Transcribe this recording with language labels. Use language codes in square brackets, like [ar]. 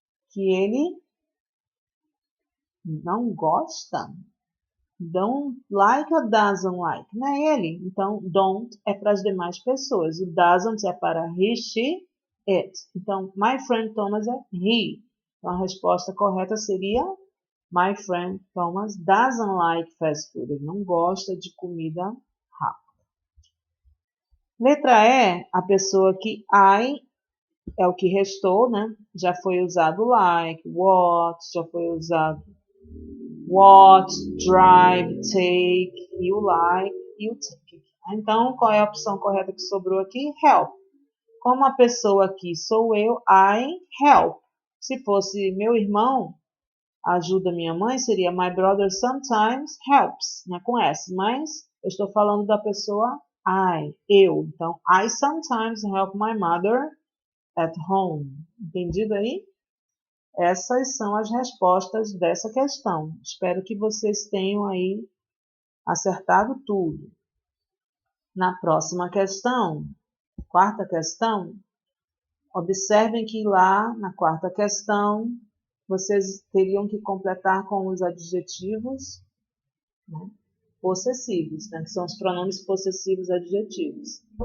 [pt] Que ele não gosta. Don't like or doesn't like, não é ele. Então, don't é para as demais pessoas. O doesn't é para he, she, it. Então, my friend Thomas é he. Então, a resposta correta seria [en] my friend Thomas doesn't like fast food. [pt] Ele não gosta de comida rápida. Letra E, a pessoa que I é o que restou, né? Já foi usado like, what, já foi usado what, drive, take, e o like e o take. Então, qual é a opção correta que sobrou aqui? Help. Como a pessoa aqui sou eu, I help. Se fosse meu irmão, ajuda minha mãe, seria [en] my brother sometimes helps, [pt] né? Com S. Mas eu estou falando da pessoa I, eu. [en] Então, I sometimes help my mother at home. [pt] Entendido aí? Essas são as respostas dessa questão. Espero que vocês tenham aí acertado tudo. Na próxima questão, quarta questão, observem que lá na quarta questão, vocês teriam que completar com os adjetivos, né, possessivos, né, que são os pronomes possessivos adjetivos.